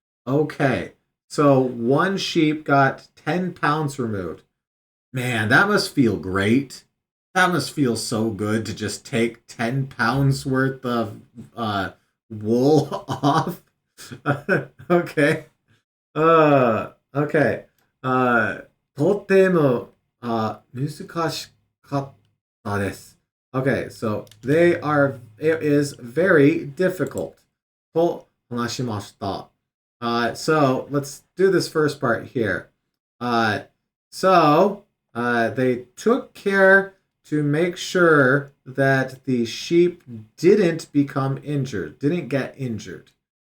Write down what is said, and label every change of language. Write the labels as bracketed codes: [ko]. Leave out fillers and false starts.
[en] Okay, so one sheep got 10 pounds removed. Man, that must feel great. That must feel so good to just take 10 pounds worth of wool off. Okay. Okay. [ja] とても、難しかったです。 [en] Okay, so it is very difficult. [ja] と話しました。 [en] So let's do this first part here. So they took care to make sure that the sheep didn't become injured, didn't get injured.